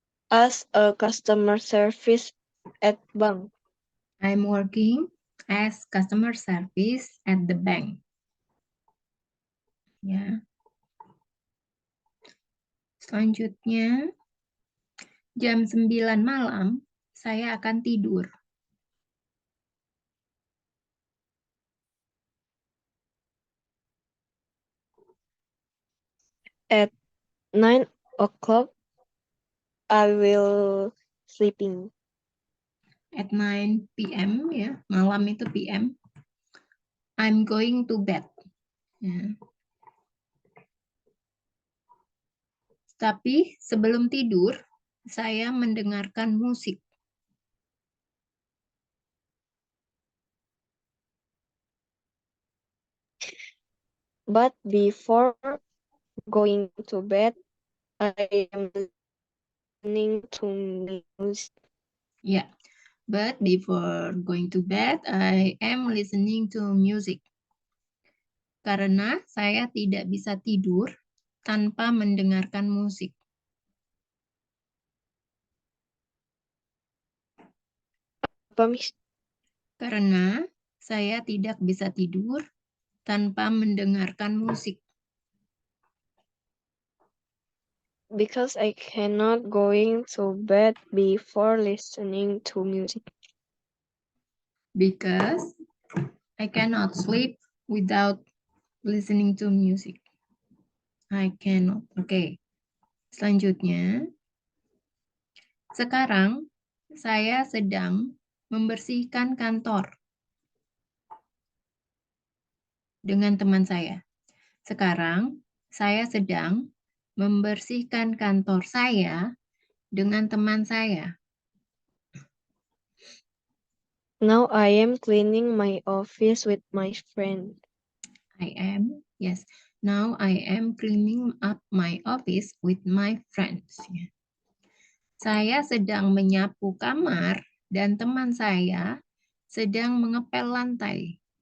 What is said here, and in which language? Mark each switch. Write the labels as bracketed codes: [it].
[en] as a customer service at bank. I'm working as customer service at the bank. Ya. [id] Selanjutnya, jam 9 malam saya akan tidur. [en] At 9 o'clock, I will sleeping. At 9 p.m. ya, [id] malam itu [en] p.m. I'm going to bed. Ya. [id] Tapi sebelum tidur, saya mendengarkan musik. [en] But before going to bed, I am listening to music. Ya, but before going to bed, I am listening to music. [id] Karena saya tidak bisa tidur tanpa mendengarkan musik. Apa, Miss? Karena saya tidak bisa tidur tanpa mendengarkan musik. [en] Because I cannot going to bed before listening to music. Because I cannot sleep without listening to music. I cannot. Oke. [id] Selanjutnya, sekarang saya sedang membersihkan kantor dengan teman saya. Sekarang saya sedang membersihkan kantor saya dengan teman saya. [en] Now I am cleaning my office with my friend. Yes. Now I am cleaning up my office with my friends. [id] Saya sedang menyapu kamar dan teman saya sedang mengepel lantai.